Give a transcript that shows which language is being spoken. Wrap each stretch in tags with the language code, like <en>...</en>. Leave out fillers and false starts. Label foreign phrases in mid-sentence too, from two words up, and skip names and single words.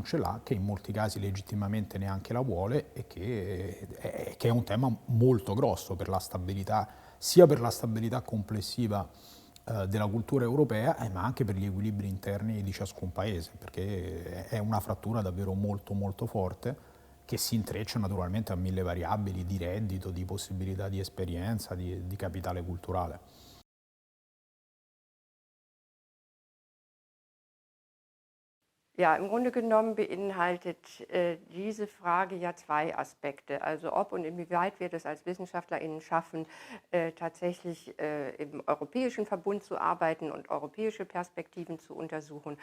<it>ce l'ha, che in molti casi legittimamente neanche la vuole e che è un tema molto grosso per la stabilità, sia per la stabilità complessiva della cultura europea, ma anche per gli equilibri interni di ciascun paese, perché è una frattura davvero molto molto forte, che si intreccia naturalmente a mille variabili di reddito, di possibilità di esperienza, di capitale culturale.</it> <de>Ja, im Grunde genommen beinhaltet diese Frage ja zwei Aspekte. Also ob und inwieweit wir das als WissenschaftlerInnen schaffen, tatsächlich im europäischen Verbund zu arbeiten und europäische Perspektiven zu untersuchen.</de>